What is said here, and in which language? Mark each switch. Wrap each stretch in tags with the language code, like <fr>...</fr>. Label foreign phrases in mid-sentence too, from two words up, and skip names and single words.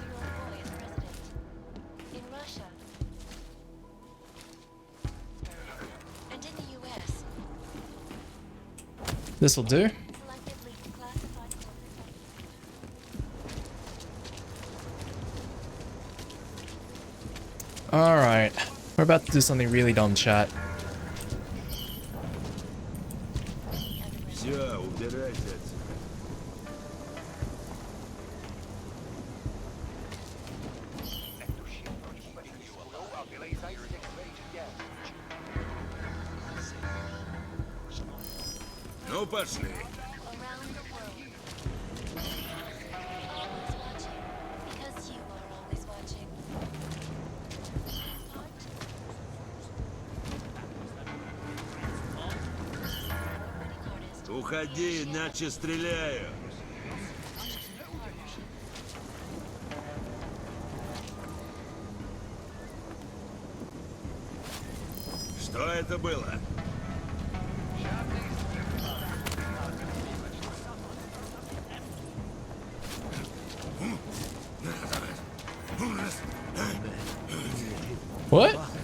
<en>In Russia. And in the US. This'll do. Alright. We're about to do something really dumb, chat.</en> <ru>Всё, убирайся отсюда.</ru> <cs>Netuším, proč vůbec diskujou a vylejzají z těch svých děl.</cs> <ru>Ну, пошли. Уходи, иначе стреляю. Что это было?</ru> <en>What?</en>